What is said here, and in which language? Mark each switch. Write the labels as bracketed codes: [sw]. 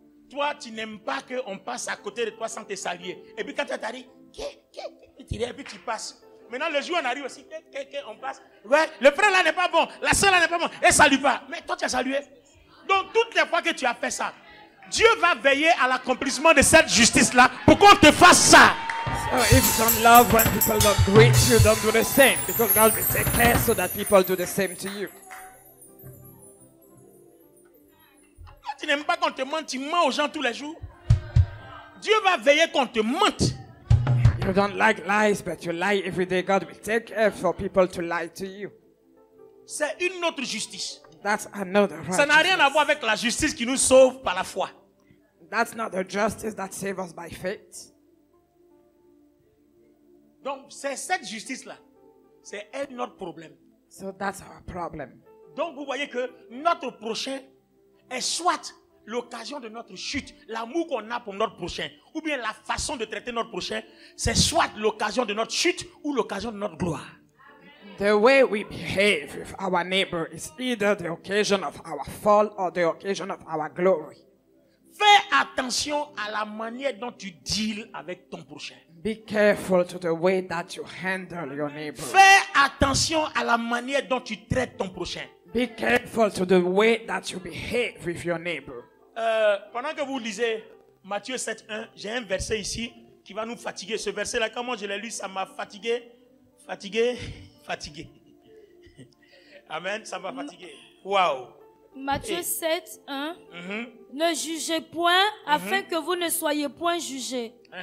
[fr] Toi, tu n'aimes pas qu'on passe à côté de toi sans te saluer. Et puis quand tu t'arrives, et puis tu passes. Maintenant, le jour on arrive aussi, on passe. Ouais, le frère là n'est pas bon, la soeur là n'est pas bon, et salue pas. Mais toi, tu as salué. Donc, toutes les fois que tu as fait ça, Dieu va veiller à l'accomplissement de cette justice-là pour qu'on te fasse ça. [en] So if you don't love when people don't greet you, don't do the same. Because God will take care so that people do the same to you. [fr] Toi, tu n'aimes pas qu'on te mente, tu mens aux gens tous les jours. Dieu va veiller qu'on te mente. [en] You don't like lies, but you lie every day. God will take care for people to lie to you. [fr] C'est une autre justice. [en] That's another [fr] Ça n'a rien à [en] righteousness. [fr] voir avec la justice qui nous sauve par la foi. [en] That's not the justice that saves us by faith. [fr] Donc, c'est cette justice-là. C'est elle notre problème. [en] So that's our problem. [fr] Donc, vous voyez que notre prochain est soit l'occasion de notre chute, l'amour qu'on a pour notre prochain, ou bien la façon de traiter notre prochain, c'est soit l'occasion de notre chute ou l'occasion de notre gloire. [en] The way we behave with our neighbor is either the occasion of our fall or the occasion of our glory. [fr] Fais attention à la manière dont tu deals avec ton prochain. [en] Be careful to the way that you handle your neighbor. [fr] Fais attention à la manière dont tu traites ton prochain. [en] Be careful to the way that you behave with your neighbor. [fr] Pendant que vous lisez Matthieu 7:1, j'ai un verset ici qui va nous fatiguer. Ce verset-là, quand moi je l'ai lu, ça m'a fatigué. Fatigué. Amen, ça m'a fatigué. Waouh. Matthieu 7, 1. Ne jugez point afin que vous ne soyez point jugés.